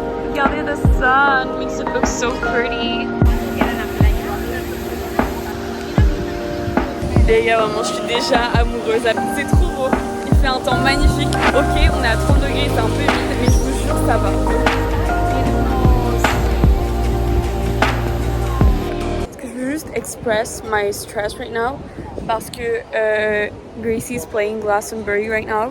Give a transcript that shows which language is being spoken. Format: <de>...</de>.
<fr>Regardez</fr> <en>the sun, makes it look so pretty.</en> <fr>Les gars, vraiment, je suis déjà amoureuse. C'est trop beau. Il fait un temps magnifique. Ok, on est à 30 degrés, c'est un peu vide, mais je vous jure, ça va. Est-ce que je veux juste</fr> <en>express my stress right now?</en> <fr>Parce que</fr> <en>Gracie is playing Glastonbury right now.</en>